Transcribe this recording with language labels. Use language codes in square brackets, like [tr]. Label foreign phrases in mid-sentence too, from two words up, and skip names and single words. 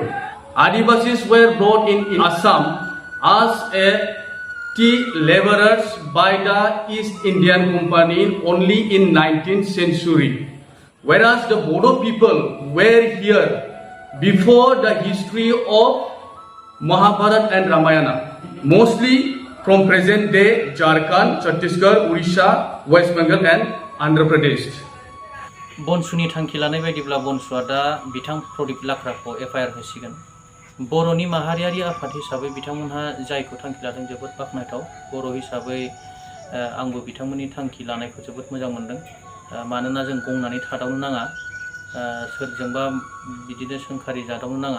[en] Adivasis were brought in Assam as a tea laborers by the East Indian Company only in 19th century, whereas the Bodo people were here before the history of Mahabharata and Ramayana, mostly from present day Jharkhand, Chhattisgarh, Odisha, West Bengal and Andhra Pradesh. [brx] BNSUनि थांखि लानाय बायदिब्ला BNSUआ दा बिथां प्रदीप लाक्राखौ FIR होसिगोन। बर'नि माहारियारि आफाद हिसाबै बिथांमोनहा जायखौ थांखि लादों जोबोद बाखनायथाव। बर' हिसाबै आंबो बिथांमोननि थांखि लानायखौ जोबोद मोजां मोनदों। मानोना जों गंनानै थादावनो नाङा, सोरजोंबा बिदिनो सोंखारि जादावनो नाङा।